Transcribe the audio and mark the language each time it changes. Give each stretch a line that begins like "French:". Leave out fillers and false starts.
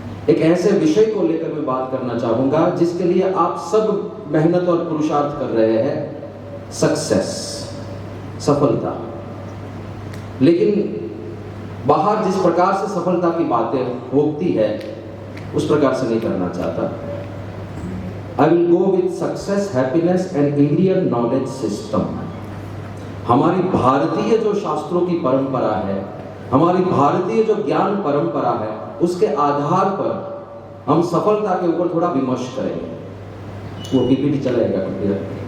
Hindi: एक ऐसे विषय को लेकर मैं बात करना चाहूंगा जिसके लिए आप सब मेहनत और पुरुषार्थ कर रहे हैं, सक्सेस, सफलता। लेकिन बाहर जिस प्रकार से सफलता की बातें होती है उस प्रकार से नहीं करना चाहता।
English: I will go with success, happiness and Indian knowledge system।
Hindi: हमारी भारतीय जो शास्त्रों की परंपरा है, हमारी भारतीय जो ज्ञान परंपरा है, उसके आधार पर हम सफलता के ऊपर थोड़ा विमर्श करेंगे। वो पीपीटी चलाएगा कंप्यूटर।